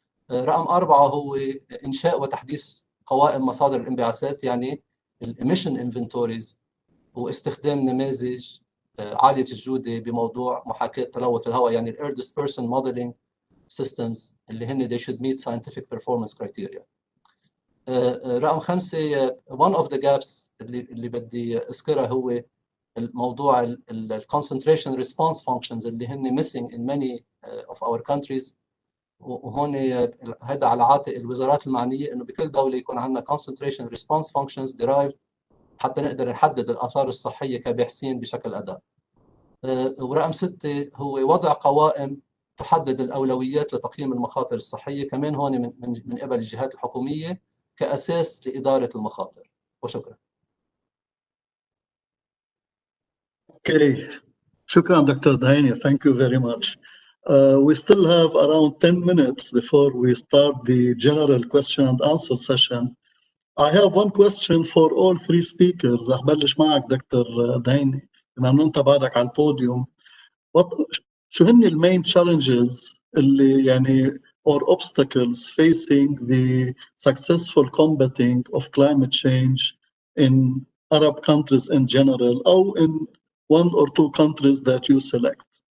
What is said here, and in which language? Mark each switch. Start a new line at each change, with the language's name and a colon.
Arabic: رقم 4 هو انشاء وتحديث قوائم مصادر الانبعاثات، يعني الاميشن انفنتوريز، واستخدام نماذج عاليه الجوده بموضوع محاكاه تلوث الهواء، يعني الاير ديسبرشن موديلنج سيستمز اللي هن
English: they should meet scientific performance criteria.
Arabic: رقم 5
English: one of the gaps
Arabic: اللي بدي اذكرها هو الموضوع ال
English: concentration response functions
Arabic: اللي هن
English: missing in many of our countries.
Arabic: وهون هذا على عاتق الوزارات المعنيه انه بكل دوله يكون عندنا
English: concentration response functions derived
Arabic: حتى نقدر نحدد الاثار الصحيه كباحثين بشكل ادق. ورقم 6 هو وضع قوائم تحدد الاولويات لتقييم المخاطر الصحيه، كمان هون من قبل الجهات الحكوميه كاساس لاداره المخاطر. وشكرا.
English: Okay.
Arabic: شكرا دكتور دهيني.
English: Thank you very much. We still have around 10 minutes before we start the general question and answer session. I have one question for all three speakers.
Arabic: رح بلش معك دكتور دهيني بما انه انت بعدك على البوديوم. شو هن
English: المين challenges
Arabic: اللي يعني
English: or obstacles facing the successful combating of climate change in Arab countries in general or in one or two countries that you select?